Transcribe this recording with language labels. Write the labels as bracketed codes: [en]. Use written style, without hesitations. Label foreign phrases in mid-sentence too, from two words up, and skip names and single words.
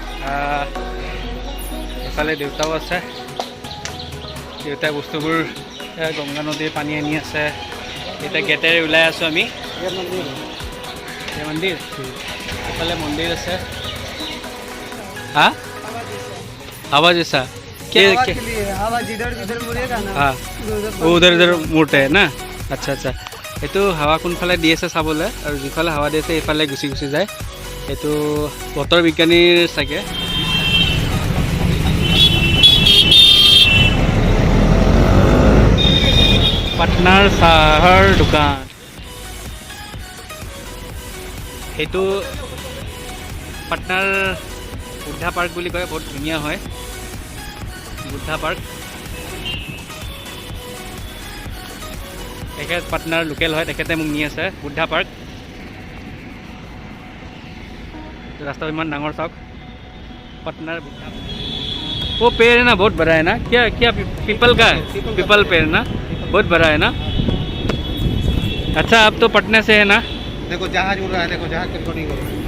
[as] এফালে দেউতাও আছে। দেউতাই বস্তুবোৰ গংগা নদীৰ পানী আনি আছে। এতিয়া গেটেৰে ওলাই আছোঁ আমি। মন্দিৰ এফালে মন্দিৰ আছে। [hi] হা आवाज ऐसा आवाज इधर मुड़ेगा ना। हाँ उधर मुड़ते है ना। अच्छा अच्छा, [as] এইটো হাৱা কোনফালে দি আছে চাবলৈ, আৰু যিফালে হাৱা দি আছে এইফালে গুচি গুচি যায়। এইটো বতৰ বিজ্ঞানীৰ চাগে। পাটনাৰ চাহৰ দোকান। এইটো পাটনাৰ বুদ্ধা পাৰ্ক বুলি কয়। বহুত ধুনীয়া হয় বুদ্ধা পাৰ্ক। তেখেত পাটনাৰ লোকেল হয়। তেখেতে মোক নি আছে বুদ্ধা পাৰ্ক। [hi] रास्ता [as] ইমান ডাঙৰ [hi] साहब पटना वो पेड़ है ना, बहुत बड़ा है ना। क्या क्या पीपल का है? पीपल पेड़ ना, बहुत बड़ा है ना। अच्छा अब तो पटना से है ना। देखो जहाज उड़ रहा है, देखो जहाज रिकॉर्डिंग हो रहा है।